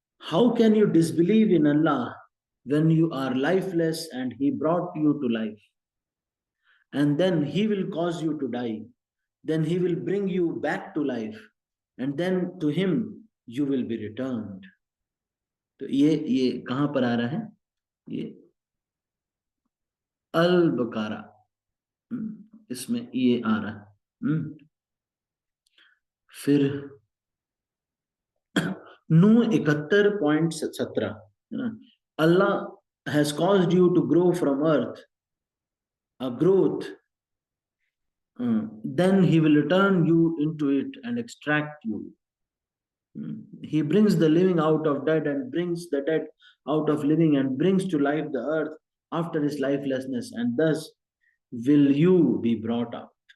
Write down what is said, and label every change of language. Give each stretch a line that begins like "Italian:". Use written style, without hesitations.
English: How can you disbelieve in Allah when you are lifeless and he brought you to life, and then he will cause you to die, then he will bring you back to life, and then to him you will be returned.
Hindi: तो ये कहां पर आ रहा है? ये अल बकारा, इसमें ये आ रहा है। फिर नू 71.17 है ना,
English: Allah has caused you to grow from earth a growth, then he will return you into it and extract you. He brings the living out of dead and brings the dead out of living and brings to life the earth after his lifelessness, and thus will you be brought out.